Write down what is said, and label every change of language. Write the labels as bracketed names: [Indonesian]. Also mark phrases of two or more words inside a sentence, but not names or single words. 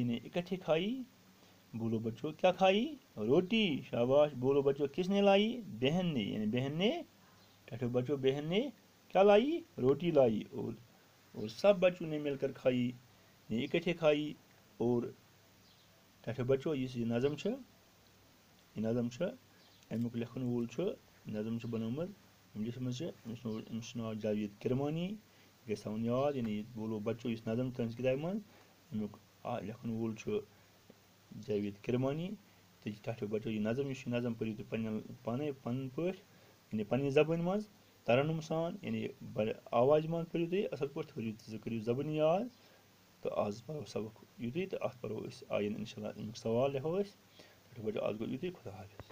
[Urdu] نے اکٹھے کھائی. بولو بچوں کیا کھائی؟ روٹی. شاباش. بولو بچوں کس نے لائی؟ بہن نے. یعنی بہن نے ٹھو بچوں بہن نے کیا لائی؟ روٹی لائی اور سب بچوں نے مل کر کھائی. یعنی اکٹھے کھائی. [Kashmiri] اور ٹھو بچوں اس نظم یہ نظم امیک لکھن وول نظم بنومت لکھمت امس ناو جاوید کرمانی. یہ گژھِ تھاوُن یاد. یعنی بولو بچوں اس نظم تہنٛز کتابہِ منٛز امیک لکھن وول جاوید کرمانی. تو ٹھو بچوں یہ نظم پٔرِو تُہۍ پانے پنن پٲٹھۍ، یعنی پننہِ زبٲنۍ منٛز ترنم سان. یعنی بڑِ آوازِ منٛز پٔرِو تُہۍ اصل پٲٹھۍ. کٔرِو زبٲنۍ یاد. تو آز پرو سبق یُتُے. تہٕ اتھ پرو أسۍ آیِنٛدٕ [Arabic] انشاء اللہ [Kashmiri] امیُک سوال لیکھو أسۍ. ٹھو بچوں آز گوٚو یُتُے. خدا حافظ.